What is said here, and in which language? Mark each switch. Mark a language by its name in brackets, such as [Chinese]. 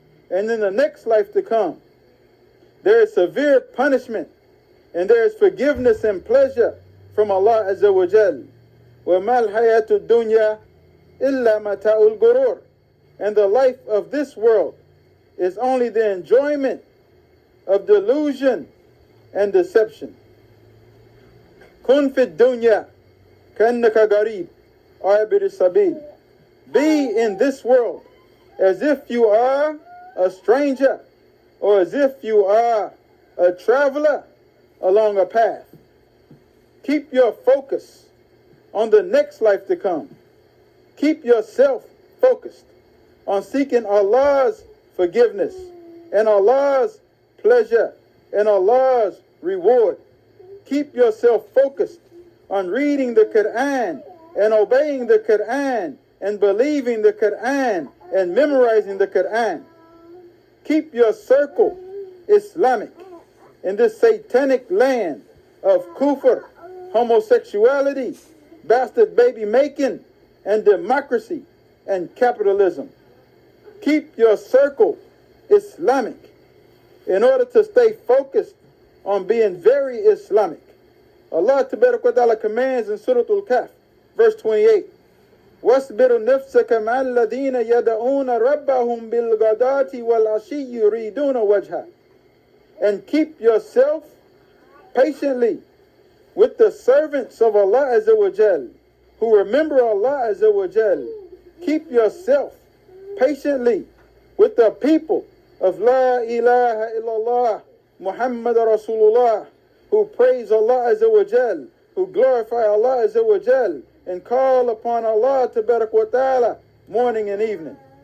[English] And in the next life to come, there is severe punishment, and there is forgiveness and pleasure from Allah Azza wa Jal. [Arabic] وَمَا الْحَيَاةُ الدُّنْيَا إِلَّا مَتَاعُ الْغُرُورِ. [English] And the life of this world is only the enjoyment of delusion and deception. [Arabic] كُن فِي الدُّنْيَا كَأَنَّكَ غَرِيبٌ عَابِرِ السَّبِيلِ. [English] Be in this world as if you are a stranger, or as if you are a traveler along a path. Keep your focus on the next life to come. Keep yourself focused on seeking Allah's forgiveness and Allah's pleasure and Allah's reward. Keep yourself focused on reading the Quran and obeying the Quran and believing the Quran and memorizing the Quran. Keep your circle Islamic in this satanic land of kufr, homosexuality, bastard baby making, and democracy and capitalism. Keep your circle Islamic in order to stay focused on being very Islamic. Allah Tabarak wa Ta'ala commands in Surah Al-Kahf, verse 28, [Arabic] وَاصْبِرْ نَفْسَكَ مَعَ الَّذِينَ يَدْعُونَ رَبَّهُمْ بِالْغَدَاةِ وَالْعَشِيِّ يُرِيدُونَ وَجْهَهُ. [English] And keep yourself patiently with the servants of Allah Azza wa Jal, who remember Allah Azza wa Jal. Keep yourself patiently with the people of La ilaha illallah Muhammad Rasulullah, who praise Allah Azza wa Jal, who glorify Allah Azza wa Jal, and call upon Allah Tabarak wa Ta'ala morning and evening.